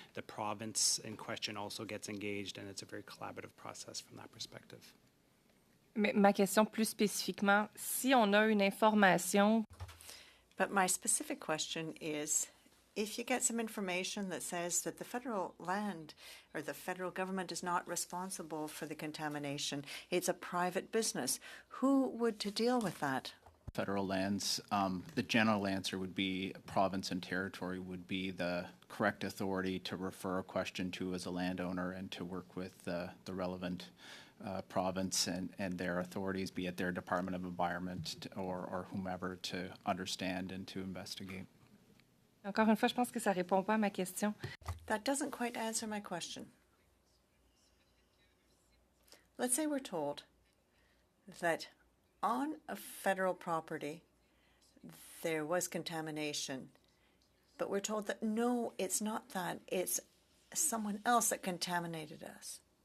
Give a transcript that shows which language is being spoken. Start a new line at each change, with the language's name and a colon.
English: The province in question also gets engaged, and it's a very collaborative process from that perspective.
French: Mais ma question plus spécifiquement, si on a une information.
English: But my specific question is, if you get some information that says that the federal land or the federal government is not responsible for the contamination, it's a private business, who would to deal with that? Federal lands, the general answer would be province and territory would be the correct authority to refer a question to as a landowner and to work with the relevant province and their authorities, be it their Department of Environment or whomever, to understand and to investigate.
French: Encore une fois, je pense que ça répond pas à ma question.
English: That doesn't quite answer my question. Let's say we're told that on a federal property there was contamination, but we're told that no, it's not that, it's someone else that contaminated us.